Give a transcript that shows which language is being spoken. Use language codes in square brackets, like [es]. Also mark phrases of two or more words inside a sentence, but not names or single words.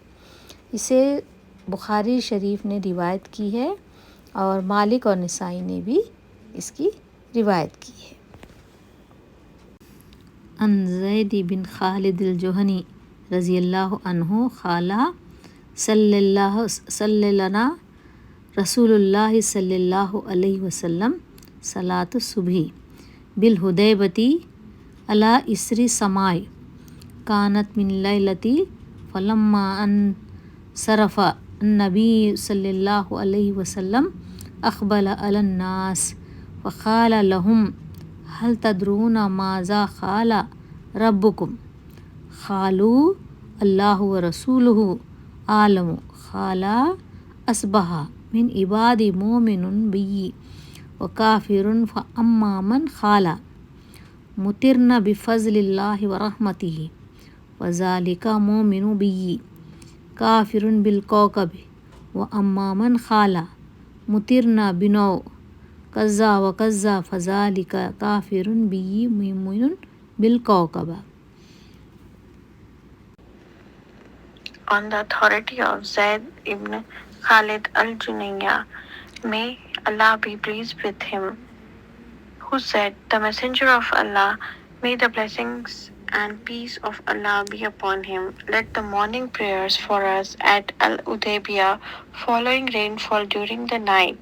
[ur] اسے بخاری شریف نے روایت کی ہے اور مالک اور نسائی نے بھی اس کی روایت کی ہے۔ [ar] ان زید بن خالد الجہنی رضی اللہ عنہ قال صلی لنا رسول اللہ صلی اللہ علیہ وسلم صلاۃ الصبح بالحدیبۃ علی اسر سماء کانت من لیلۃ فلما انصرف النبی صلی اللہ علیہ وسلم اقبل علی الناس فقال لهم هل تدرون ماذا قال ربكم؟ قالوا اللہ ورسولہ عالم۔ قال اصبح من عبادی مومن بی وکافر فاما من قال مطرنا بفضل اللہ ورحمتہ وذلک مومن بی کافر بالکوكب واما من قال مطرنا بنوء کذا وکذا فذلک کافر بی مؤمن بالکوكب۔ [en] On the authority of Zayd ibn Khalid al-Junaynah, may Allah be pleased with him, who said, the Messenger of Allah, may the blessings and peace of Allah be upon him, led the morning prayers for us at Al-Udaybiyah following rainfall during the night.